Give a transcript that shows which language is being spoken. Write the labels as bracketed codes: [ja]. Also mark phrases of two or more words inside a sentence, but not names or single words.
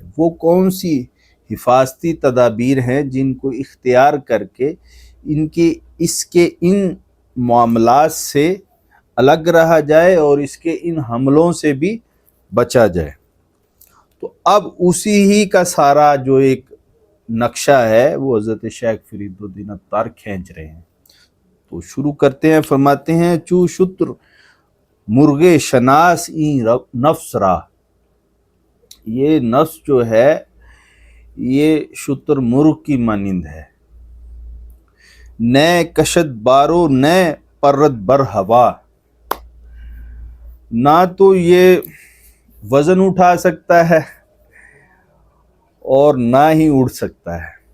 [ur] وہ کون سی حفاظتی تدابیر ہیں جن کو اختیار کر کے اس کے ان معاملات سے الگ رہا جائے اور اس کے ان حملوں سے بھی بچا جائے؟ تو اب اسی ہی کا سارا جو ایک نقشہ ہے وہ حضرت شیخ فرید الدین عطار کھینچ رہے ہیں۔ تو شروع کرتے ہیں، فرماتے ہیں [fa] چو شتر مرغ شناس این نفس را، [ur] یہ نفس جو ہے یہ شتر مرغ کی مانند ہے، [fa] نئے کشد بارو نئے پرت بر ہوا، [ur] نہ تو یہ وزن اٹھا سکتا ہے اور نہ ہی اڑ سکتا ہے۔